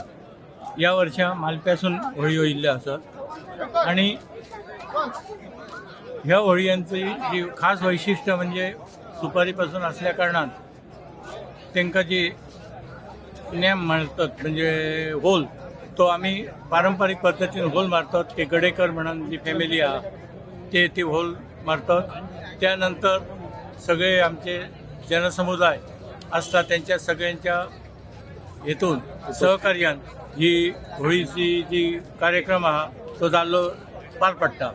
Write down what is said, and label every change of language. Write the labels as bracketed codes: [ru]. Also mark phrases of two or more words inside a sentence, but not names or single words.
[kok] या वर्षा मालप्यासून होळयो येयल्ल्यो आसात आणि ह्या होळयांची जी खास वैशिष्ट्य म्हणजे सुपारीपासून असल्या कारणान तांकां जी नेम मारतात म्हणजे होल तो [mr] आम्ही पारंपरिक पद्धतीने होल मारतात. ते गडेकर म्हणून जी फॅमिली आहे ते ती होल मारतात. त्यानंतर सगळे आमचे जनसमुदाय असतात त्यांच्या सगळ्यांच्या हेतून सहकार्यान ही होळीची जी कार्यक्रम हा तो [kok] जाल्लो पार पडटा.